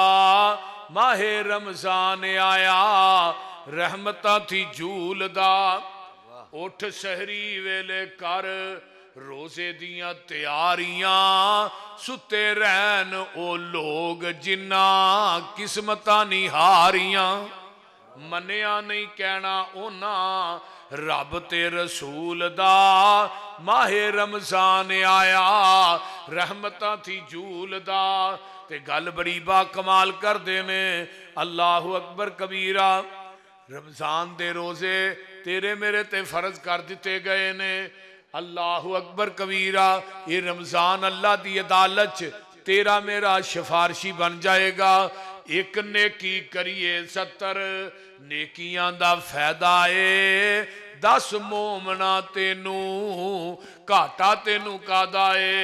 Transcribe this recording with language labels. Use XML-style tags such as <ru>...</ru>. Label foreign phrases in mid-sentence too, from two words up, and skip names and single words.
<pa>ਮਾਹੇ ਰਮਜ਼ਾਨ ਆਇਆ, ਰਹਿਮਤਾਂ ਥੀ ਝੂਲਦਾ, ਉੱਠ ਸਹਿਰੀ ਵੇਲੇ ਕਰ ਰੋਜ਼ੇ ਦੀਆਂ ਤਿਆਰੀਆਂ, ਸੁੱਤੇ ਰਹਿਣ ਓ ਲੋਗ ਜਿੰਨਾ ਕਿਸਮਤਾਂ ਨਿਹਾਰੀਆਂ। ਮੰਨਿਆ ਨਹੀਂ ਕਹਿਣਾ ਓਨਾ ਰੱਬ ਤੇ ਰਸੂਲ ਦਾ, ਮਾਹੇ ਰਮਜ਼ਾਨ ਆਇਆ, ਰਹਿਮਤਾਂ ਥੀ ਝੂਲਦਾ। ਤੇ ਗੱਲ ਬੜੀ ਬਾ ਕਮਾਲ ਕਰਦੇ ਨੇ,</pa> <ar>الله أكبر كبيرا.</ar> <pa>ਰਮਜ਼ਾਨ ਦੇ ਰੋਜ਼ੇ ਤੇਰੇ ਮੇਰੇ ਤੇ ਫ਼ਰਜ਼ ਕਰ ਦਿੱਤੇ ਗਏ ਨੇ।</pa> <ar>الله أكبر كبيرا.</ar> <pa>ਯੇ ਰਮਜ਼ਾਨ ਅੱਲ੍ਹਾ ਦੀ ਅਦਾਲਤ ਚ ਤੇਰਾ ਮੇਰਾ ਸਿਫ਼ਾਰਸ਼ੀ ਬਣ ਜਾਏਗਾ। ਇੱਕ ਨੇਕੀ ਕਰੀਏ 70 ਨੇਕੀਆਂ ਦਾ ਫ਼ਾਇਦਾ ਹੈ। 10 ਮੋਮਨਾ ਤੈਨੂ ਘਾਟਾ ਤੈਨੂ ਕਾਹਦਾ ਹੈ।</pa>